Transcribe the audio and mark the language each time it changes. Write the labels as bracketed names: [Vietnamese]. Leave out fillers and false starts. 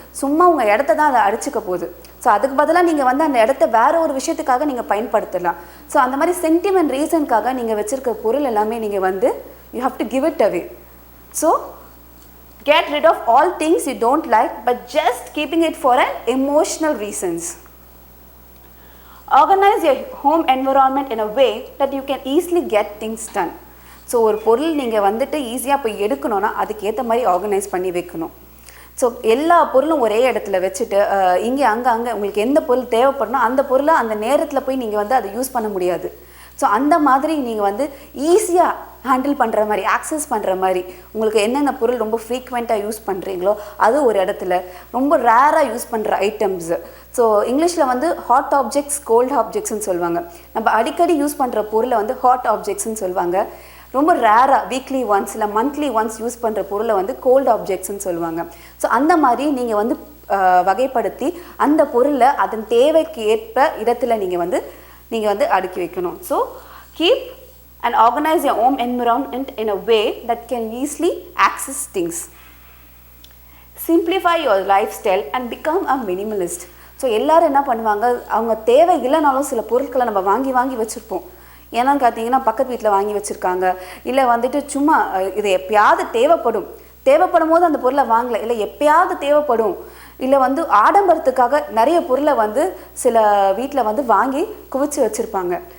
[Tamil] சும்மா உங்கள் இடத்த தான் அதை அடிச்சுக்க போகுது. ஸோ அதுக்கு பதிலாக நீங்கள் வந்து அந்த இடத்த வேறு ஒரு விஷயத்துக்காக நீங்கள் பயன்படுத்தலாம். ஸோ அந்த மாதிரி சென்டிமெண்ட் ரீசனுக்காக நீங்கள் வச்சுருக்க பொருள் எல்லாமே நீங்கள் வந்து [English] You have to give it away. So get rid of all things you don't like but just keeping it for an emotional reasons. Organize your home environment in a way that you can easily get things done. [Tamil] So ஒரு பொருள் நீங்கள் வந்துட்டு ஈஸியாக போய் எடுக்கணும்னா அதுக்கு ஏற்ற மாதிரி ஆர்கனைஸ் பண்ணி வைக்கணும். ஸோ எல்லா பொருளும் ஒரே இடத்துல வச்சுட்டு இங்கே அங்கே உங்களுக்கு எந்த பொருள் தேவைப்படணும் அந்த பொருளை அந்த நேரத்தில் போய் நீங்கள் வந்து அதை யூஸ் பண்ண முடியாது. ஸோ அந்த மாதிரி நீங்கள் வந்து ஈஸியாக ஹேண்டில் பண்ணுற மாதிரி, ஆக்சஸ் பண்ணுற மாதிரி, உங்களுக்கு என்னென்ன பொருள் ரொம்ப ஃப்ரீக்வெண்ட்டாக யூஸ் பண்ணுறீங்களோ அது ஒரு இடத்துல, ரொம்ப ரேராக யூஸ் பண்ணுற ஐட்டம்ஸு. ஸோ இங்கிலீஷில் வந்து ஹாட் ஆப்ஜெக்ட்ஸ், கோல்ட் ஆப்ஜெக்ட்ஸ்ன்னு சொல்லுவாங்க. நம்ம அடிக்கடி யூஸ் பண்ணுற பொருளை வந்து ஹாட் ஆப்ஜெக்ட்ஸ்ன்னு சொல்லுவாங்க. ரொம்ப ரேராக வீக்லி ஒன்ஸ் இல்லை மந்த்லி ஒன்ஸ் யூஸ் பண்ணுற பொருளை வந்து கோல்ட் ஆப்ஜெக்ட்ஸ்ன்னு சொல்லுவாங்க. ஸோ அந்த மாதிரி நீங்கள் வந்து வகைப்படுத்தி அந்த பொருளை அதன் தேவைக்கு ஏற்ப இடத்துல நீங்கள் வந்து அடுக்கி வைக்கணும். [English] So keep and organize your home environment in a way that can easily access things. Simplify your lifestyle and become a minimalist. [Tamil] So எல்லோரும் என்ன பண்ணுவாங்க, அவங்க தேவை இல்லைனாலும் சில பொருட்களை நம்ம வாங்கி வச்சுருப்போம். ஏன்னான்னு பார்த்தீங்கன்னா பக்கத்து வீட்டில் வாங்கி வச்சுருக்காங்க, இல்லை வந்துட்டு சும்மா இது எப்பயாவது தேவைப்படும் போது அந்த பொருளை வாங்கலை, இல்லை எப்பயாவது தேவைப்படும், இல்லை வந்து ஆடம்பரத்துக்காக நிறைய பொருளை வந்து சில வீட்டில் வந்து வாங்கி குவிச்சு வச்சுருப்பாங்க.